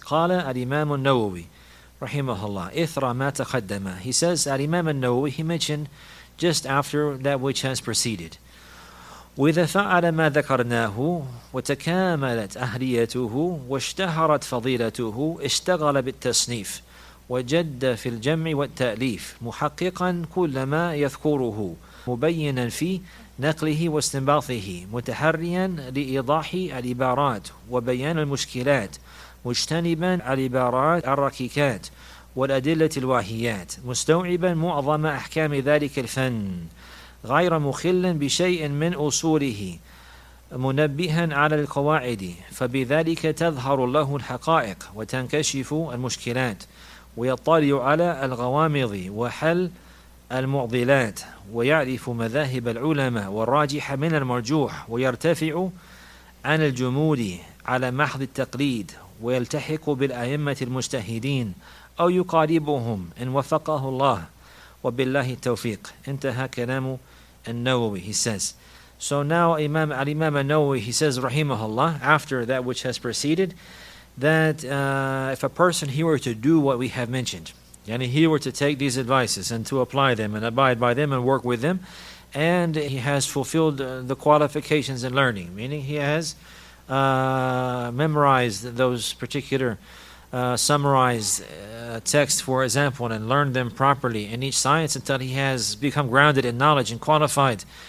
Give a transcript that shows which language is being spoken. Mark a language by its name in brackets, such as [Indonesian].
[Arabic] قال الإمام النووي رحمه الله إثر ما تقدم. [English] He says, Al-Imam al-Nawawi, he mentioned just after that which has preceded. [Arabic] وإذا فعل ما ذكرناه وتكاملت أهليته واشتهرت فضيلته اشتغل بالتصنيف وجد في الجمع والتأليف محققا كل ما يذكره مبينا في نقله واستنباطه متحريا لإيضاح العبارات وبيان المشكلات مجتنبا العبارات الركيكات والأدلة الواهيات مستوعبا معظم أحكام ذلك الفن غير مخل بشيء من أصوله منبها على القواعد فبذلك تظهر له الحقائق وتنكشف المشكلات ويطلع على الغوامض وحل المعضلات ويعرف مذاهب العلماء والراجح من المرجوح ويرتفع عن الجمود على محض التقليد ويلتحق بالأئمة المجتهدين أو يقاربهم إن وفقه الله وبالله التوفيق. انتهى كلام النووي. [English] He says. So now Al-Imam al-Nawawi, he says rahimahullah, after that which has preceded, that if a person he were to do what we have mentioned, and he were to take these advices and to apply them and abide by them and work with them, and he has fulfilled the qualifications in learning, meaning he has memorized those particular summarized texts, for example, and learned them properly in each science until he has become grounded in knowledge and qualified